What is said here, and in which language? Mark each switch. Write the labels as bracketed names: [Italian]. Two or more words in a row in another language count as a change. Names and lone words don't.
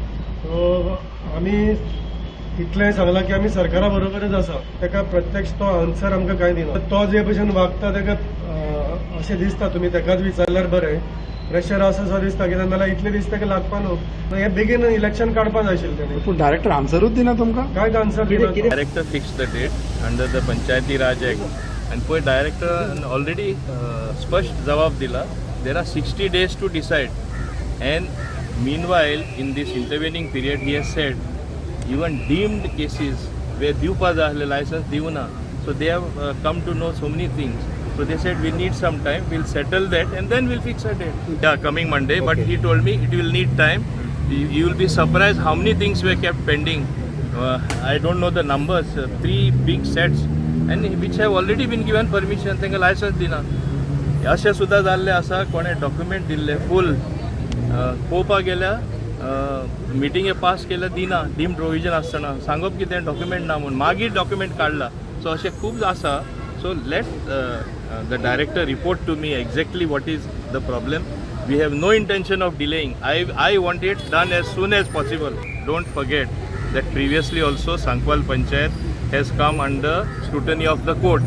[Konkani] सो आमी इतलें सांगलां की आमी सरकारा बरोबरच आसा. ताका प्रत्यक्ष तो आन्सर आमकां कांय दिना. तो जे भशेन वागता ताका अशें दिसता तुमी ताकाच विचारल्यार बरें. प्रेशर आसा सो दिसता कित्याक नाल्यार इतलें दीस ताका लागपा न्हू. हें बेगीन इलेक्शन काडपा जाय आशिल्लें तेणें. पूण डायरेक्टर आन्सरूच दिना तुमकां. कांयच आन्सर दिना. [English] Director fixed the date under the Panchayati Raj Act and [Konkani] पळय डायरेक्टर ऑलरेडी स्पष्ट जवाब दिला. [English] There are 60 days to decide and meanwhile in this intervening period he has said even deemed cases where [Konkani] दिवपा जाय आसले license दिवना. [English] So they have come to know so many things. So they said we need some time, we'll settle that and then we'll fix a date. Yeah, coming Monday, but he told me it will need time. You will be surprised how many things were kept pending. I don't know the numbers, 3 big sets and which have already been given permission, [Konkani] तांकां license दिना. अशें सुद्दां जाल्लें आसा. कोणें डॉक्युमेंट दिल्ले फूल पळोवपाक गेल्या मिटिंगे पास केल्या दिना. [English] deemed provision [Konkani] आसतना सांगप कितें डॉक्युमेंट ना म्हणून मागीर डॉक्युमेंट काडला. सो अशें खूब आसा. [English] So let the director report to me exactly what is the problem. We have no intention of delaying. I want it done as soon as possible. Don't forget that previously also Sankwal Panchayat has come under scrutiny of the court.